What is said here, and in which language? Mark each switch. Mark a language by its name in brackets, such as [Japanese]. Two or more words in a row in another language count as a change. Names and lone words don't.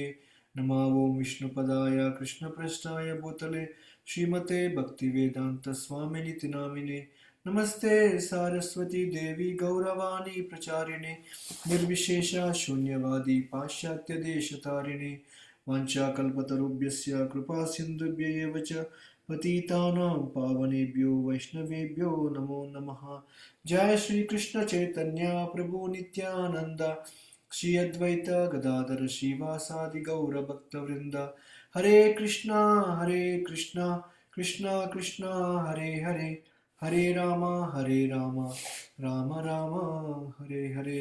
[Sanskrit] నమో ఓం విష్ణుపదాయ కృష్ణప్రష్టాయ భూతలే శ్రీమతే భక్తివేదాంత స్వామినితి నామినే. నమస్తే సారస్వతి దేవి గౌరవాణి ప్రచారిణే నిర్విశేష శూన్యవాది పాశ్చాత్య దేశతారిణే. వాంఛాకల్పతరుభ్యస్య కృపా సింధుభ్య ఏవ చ పతితానాం పావనేభ్యో వైష్ణవేభ్యో నమో నమః. జయ శ్రీ కృష్ణ చైతన్య ప్రభు నిత్యానంద శ్రీ అద్వైత గదాధర శ్రీవాసాది గౌర భక్త వృంద. హరే కృష్ణ కృష్ణ కృష్ణ హరే హరే, హరే రామ రామ రామ హరే హరే.